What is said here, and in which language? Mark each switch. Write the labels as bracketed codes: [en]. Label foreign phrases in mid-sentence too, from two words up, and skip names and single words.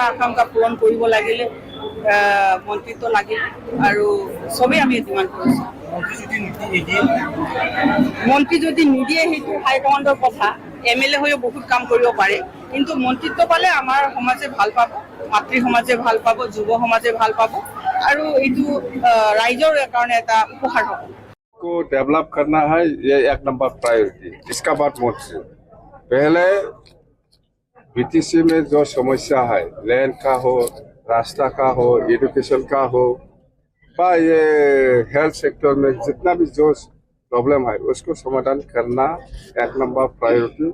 [as] আকাংক্ষা পূৰণ কৰিব লাগিলে মন্ত্ৰিত্ব লাগিল আৰু চবেই আমি ডিমাণ্ড কৰিছোঁ মন্ত্ৰী যদি নিদিয়ে সেইটো হাইকমাণ্ডৰ কথা MLA হৈও বহুত কাম কৰিব পাৰে কিন্তু মন্ত্ৰিত্ব পালে আমাৰ সমাজে ভাল পাব মাতৃ সমাজে ভাল পাব যুৱ সমাজে ভাল পাব আৰু এইটো ৰাইজৰ কাৰণে এটা উপহাৰ হ'ব [hi] को डेवलप करना है ये एक नंबर प्रायोरिटी। इसका बाद मोदी पहले BTC में जो समस्या है लैंड का हो रास्ता का हो एजुकेशन का हो या ये [en] health sector [hi] में जितना भी जो प्रॉब्लम है उसको समाधान करना एक नंबर प्रायोरिटी।